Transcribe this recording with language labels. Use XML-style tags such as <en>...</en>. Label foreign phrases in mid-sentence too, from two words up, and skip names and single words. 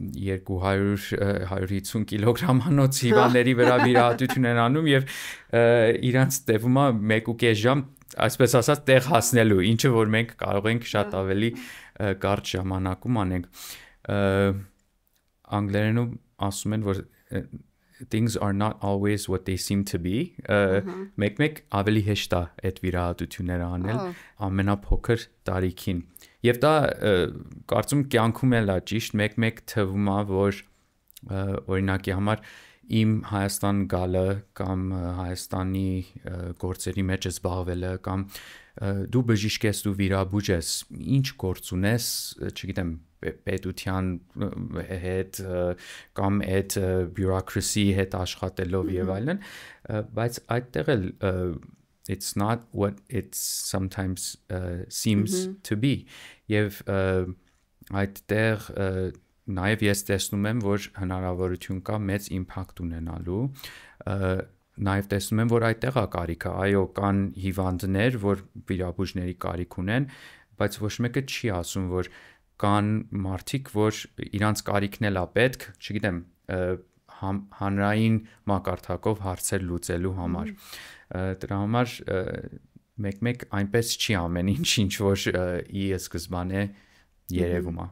<hy>200-150 կիլոգրամանոց հիվանդների վրա վիրահատություն են անում եւ իրանց տևում է 1.5 ժամ այսպես ասած տեղ հասնելու ինչը որ մենք կարող ենք շատ ավելի կարճ ժամանակում անենք անգլերենում ասում են որ</hy> <en>things are not always what they seem to be</en> <hy>մեկ ավելի հեշտ է այդ վիրահատությունները անել ամենափոքր տարիքին եւ դա կարծում կյանքում էլ է ճիշտ մեկ թվում է որ օրինակի համար իմ Հայաստան գալը կամ Հայաստանի գործերի մեջ զբաղվելը կամ դու բժիշկ ես դու վիրաբույժ ես ինչ գործ ունես չգիտեմ պետության հետ կամ այդ bureaucracy հետ աշխատելով եւ այլն բայց այդտեղ էլ</hy> <en>it's not what it sometimes seems to be</en> <hy>եւ այդտեղ Նաև ես տեսնում եմ, որ հնարավորություն կա մեծ իմպակտ ունենալու, նաև տեսնում եմ, որ այդտեղ է կարիքը, այո, կան հիվանդներ, որ վիրաբույժների կարիք ունեն, բայց ոչ մեկը չի ասում, որ կան մարդիկ, որ իրանց կարիքն էլ է պետք, չգիտեմ, հանրային մակարդակով հարցեր լուծելու համար։ Դրա համար մեկ այնպես չի ամեն ինչ որ ի սկզբանե երևում է։</hy>